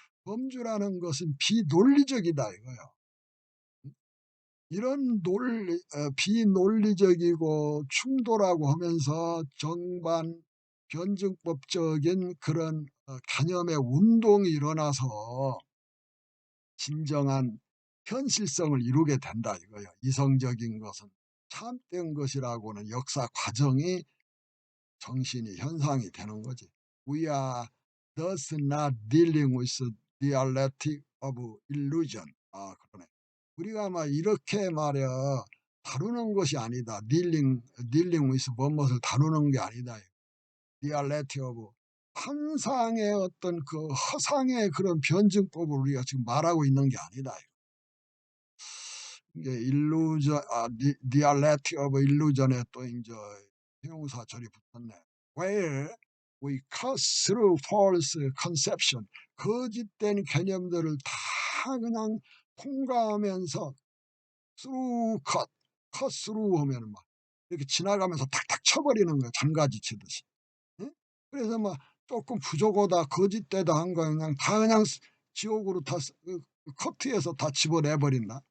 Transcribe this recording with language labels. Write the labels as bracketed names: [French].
[Korean] 범주라는 것은 비논리적이다 이거예요. 이런 비논리적이고 충돌하고 하면서 정반 변증법적인 그런 개념의 운동이 일어나서 진정한 현실성을 이루게 된다 이거예요. 이성적인 것은 참된 것이라고는 역사 과정이 정신이 현상이 되는 거지. [English] We are thus not dealing with dialectic of illusion. [Korean] 그러네. 우리가 막 이렇게 말이야 다루는 것이 아니다. [English] dealing with [Korean] 무엇을 다루는 게 아니다. [English] dialectic of [Korean] 환상의 어떤 그 허상의 그런 변증법을 우리가 지금 말하고 있는 게 아니다. 이게 illusion, [English] dialectic of illusion [Korean] 에 또 이제 형용사 절이 붙었네. [English] Where we cut through false conception. [Korean] 거짓된 개념들을 다 그냥 통과하면서 [English] cut through [Korean] 하면 막 이렇게 지나가면서 탁탁 쳐버리는 거야. 장가지 치듯이. 응? 그래서 막 조금 부족하다, 거짓되다 한 거 그냥 지옥으로 다 커트해서 다 집어내버린다.